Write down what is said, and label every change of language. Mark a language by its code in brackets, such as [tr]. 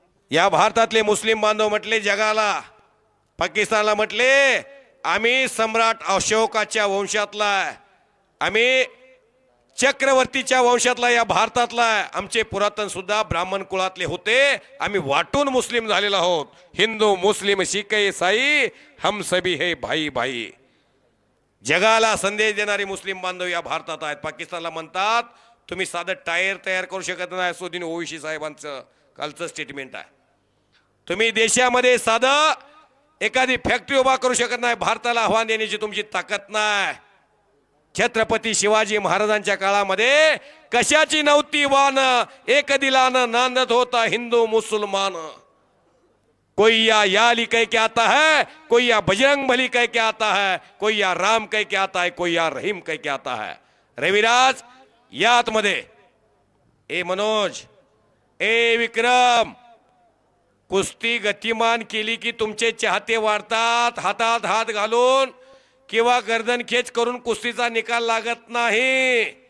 [mr] या भारतातले मुस्लिम बांधव म्हटले जगाला, पाकिस्तानला म्हटले आम्ही सम्राट अशोकाच्या वंशातला, आम्ही चक्रवर्तीच्या वंशातला, या भारतातला, आमचे पुरातन सुद्धा ब्राह्मण कुळातले होते, आम्ही वाटून मुस्लिम झालेलो आहोत. [hi] हिंदू मुस्लिम शीख ईसाई हम सभी है भाई भाई. [mr] जगाला संदेश देणारे मुस्लिम बांधव या भारतात आहेत. पाकिस्तानला म्हणतात तुम्ही साधं टायर तयार करू शकत नाही. असोदीन ओवीसी साहेबांचं कालचं स्टेटमेंट आहे. तुम्ही देशामध्ये साधं एखादी फॅक्टरी उभा करू शकत नाही. भारताला आव्हान देण्याची तुमची ताकद नाही. छत्रपती शिवाजी महाराजांच्या काळामध्ये कशाची नव्हती वान, एक दिलानं नांदत होता हिंदू मुसलमान. [hi] कोई या अली कह के आता है, कोई या बजरंग बली कह के आता है, कोई या राम कह के आता है, कोई या रहीम कह के आता है. [mr] रविराज या आतमध्ये. ए मनोज, ए विक्रम, कुस्ती गतिमान केली की तुमचे चाहते वाढतात. हातात हात घालून किंवा गर्दन खेच करून कुस्तीचा निकाल लागत नाही.